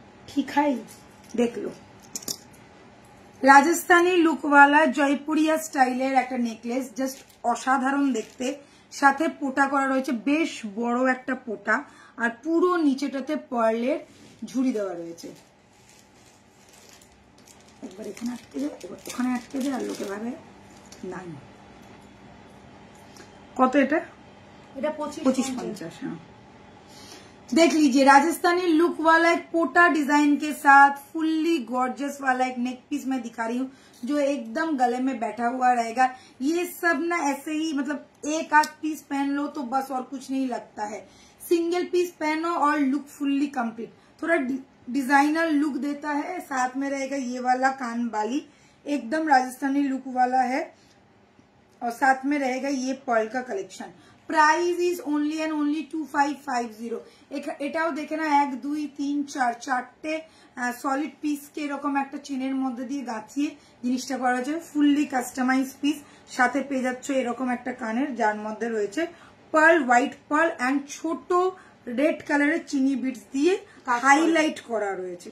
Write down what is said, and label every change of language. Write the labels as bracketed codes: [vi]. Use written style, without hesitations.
[bn] ঠিক হয়, দেখলো রাজস্থানী লুকওয়ালা জয়পুরিয়া স্টাইলের একটা নেকলেস, জাস্ট অসাধারণ দেখতে, সাথে পোটা করা রয়েছে, বেশ বড় একটা পোটা, আর পুরো নিচেটাতে পার্লের ঝুড়ি দেওয়া রয়েছে। একবার এখানে আটকে যায়, এবার ওখানে আটকে যায়, আর লোকে ভাবে নাই। কত এটা? এটা 25-50। [hi] हाँ, देख लीजिए राजस्थानी लुक वाला एक पोटा डिजाइन के साथ फुल्ली गॉर्जियस वाला एक नेक पीस मैं दिखा रही हूँ, जो एकदम गले में बैठा हुआ रहेगा। ये सब ना ऐसे ही मतलब एक आध पीस पहन लो तो बस, और कुछ नहीं लगता है। सिंगल पीस पहनो और लुक फुल्ली कंप्लीट, थोड़ा डिजाइनर लुक देता है। साथ में रहेगा ये वाला कान बाली, एकदम राजस्थानी लुक वाला है, और साथ में रहेगा ये पर्ल का collection. Price is only and only 2550। [bn] এটাও দেখে না 1 2 3 4 চারটে সলিড পিস কে এরকম একটা চেনের মধ্যে দিয়ে গাঁথিয়ে জিনিসটা করা হয়েছে, ফুললি কাস্টমাইজ পিস। সাথে পেয়ে যাচ্ছে এরকম একটা কানের, যার মধ্যে রয়েছে পার্ল, হোয়াইট পার্ল এন্ড ছোট রেড কালারের চিনি বিটস দিয়ে হাইলাইট করা রয়েছে।